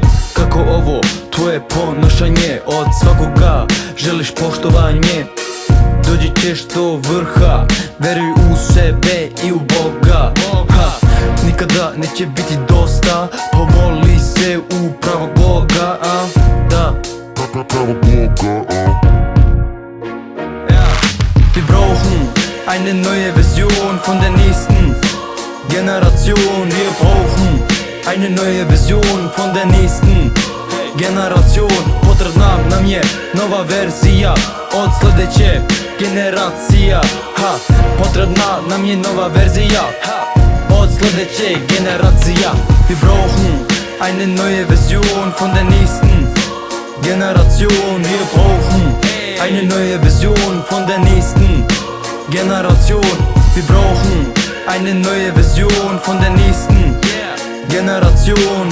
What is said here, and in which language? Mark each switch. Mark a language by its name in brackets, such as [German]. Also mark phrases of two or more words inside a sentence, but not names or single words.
[Serbian] Kako ovo tvoje ponašanje od svakoga želiš poštovanje. Dođi ćeš do vrha, veruj u sebe i u Boga. Nikada neće biti dosta, pomoli se u pravog Boga. Pravog Boga. [German] Wir brauchen eine neue Version von der nächsten Generation. Wir brauchen eine neue Version von der nächsten Generation. [Serbian] Potrebna nam je nova verzija od sledeće generacija. Potrebna nam je nova verzija od sledeće generacija. [German] Wir brauchen eine neue Version von der nächsten Generation. Wir brauchen eine neue Version von der nächsten Generation. Wir brauchen eine neue Version von der nächsten Generation.